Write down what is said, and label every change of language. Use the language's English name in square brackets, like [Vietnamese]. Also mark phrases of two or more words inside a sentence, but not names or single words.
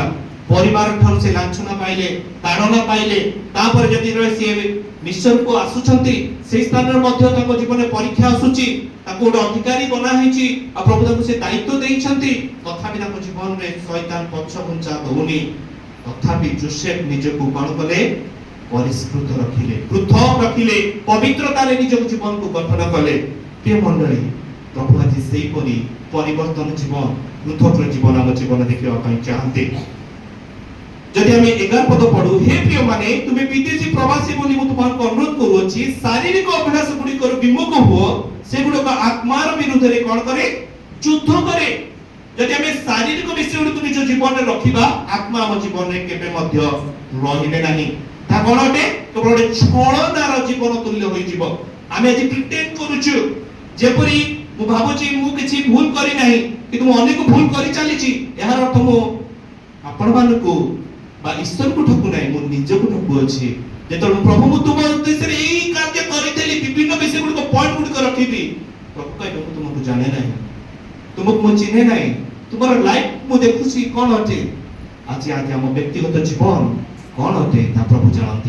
[Odia] ପରିବାର ଠାରୁ ସେ ଲାଞ୍ଛନା ପାଇଲେ, ତାଡ଼ନା ପାଇଲେ, ତାପରେ ଯଦି ସେ ମିଶରକୁ ଆସୁଛନ୍ତି, ସେଇ ସ୍ଥାନରେ ମଧ୍ୟ ତାଙ୍କ ଜୀବନରେ ପରୀକ୍ଷା ଆସୁଛି, ତାକୁ ଗୋଟେ ଅଧିକାରୀ ବନା ହେଇଛି, ଆଉ ପ୍ରଭୁ ତାଙ୍କୁ ସେ ଦାୟିତ୍ୱ ଦେଇଛନ୍ତି, ତଥାପି ତାଙ୍କ ଜୀବନରେ ଶୈତାନ ପଛଘୁଞ୍ଚା ଦଉନି। ତଥାପି ଯୋସେଫ ନିଜକୁ କଣ କଲେ? ପରିଷ୍କୃତ ରଖିଲେ, ପୃଥକ ରଖିଲେ, ପବିତ୍ରତାରେ ନିଜ ଜୀବନକୁ ଗଠନ କଲେ। ପ୍ରିୟ ମଣ୍ଡଳୀ, ପ୍ରଭୁ ଆଜି ସେଇପରି ପରିବର୍ତ୍ତନ ଜୀବନ, ପୃଥକ ଜୀବନ ଆମ ଜୀବନ ଦେଖିବା ପାଇଁ ଚାହାନ୍ତି। ଯଦି ଆମେ 11 ପଦ ପଢ଼ୁ, ହେ ପ୍ରିୟ ମାନେ ତୁମେ ବିଦେଶୀ ପ୍ରବାସୀ ବୋଲି ମୁଁ ତୁମକୁ ଅନୁରୋଧ କରୁଅଛି, ଶାରୀରିକ ଅଭ୍ୟାସ ଗୁଡ଼ିକର ବିମୁଖ ହୁଅ, ସେଗୁଡ଼ିକ ଆତ୍ମାର ବିରୁଦ୍ଧରେ କଣ କରେ? ଯୁଦ୍ଧ କରେ। ଯଦି ଆମେ ଶାରୀରିକ ବିଷୟ ଗୁଡ଼ିକୁ ନିଜ ଜୀବନରେ ରଖିବା, ଆତ୍ମା ଆମ ଜୀବନରେ କେବେ ମଧ୍ୟ ରହିବେ ନାହିଁ। ତା କଣ ଅଟେ? କେବଳ ଗୋଟେ ଛଳନାର ଜୀବନ ତୁଲ୍ୟ ହୋଇଯିବ। ଆମେ ଆଜି ପ୍ରିଟେଣ୍ଡ କରୁଛୁ ଯେପରି ମୁଁ ଭାବୁଛି ମୁଁ କିଛି ଭୁଲ କରି ନାହିଁ, କିନ୍ତୁ ମୁଁ ଅନେକ ଭୁଲ କରି ଚାଲିଛି। ଏହାର ଅର୍ଥ ମୁଁ ଆପଣମାନଙ୍କୁ বা ঈশ্বরକୁ ଠକୁ ନାହିଁ, ମୁଁ ନିଜକୁ ଠକୁଅଛି। ଯେତେବେଳେ ପ୍ରଭୁ ମୁଁ ତୁମ ଉଦ୍ଦେଶ୍ୟରେ ଏଇ କାର୍ଯ୍ୟ କରିଥିଲି, ବିଭିନ୍ନ ବିଷୟ ଗୁଡ଼ିକ ପଏଣ୍ଟ ଗୁଡ଼ିକ ରଖିବି, ପ୍ରଭୁ କହିବେ ମୁଁ ତୁମକୁ ଜାଣେ ନାହିଁ, ତୁମକୁ ମୁଁ ଚିହ୍ନେ ନାହିଁ, ତୁମର ଲାଇଫ ମୁଁ ଦେଖୁଛି କଣ ଅଟେ। ଆଜି ଆମ ବ୍ୟକ୍ତିଗତ ଜୀବନ କଣ ଅଟେ ତା ପ୍ରଭୁ ଜାଣନ୍ତି।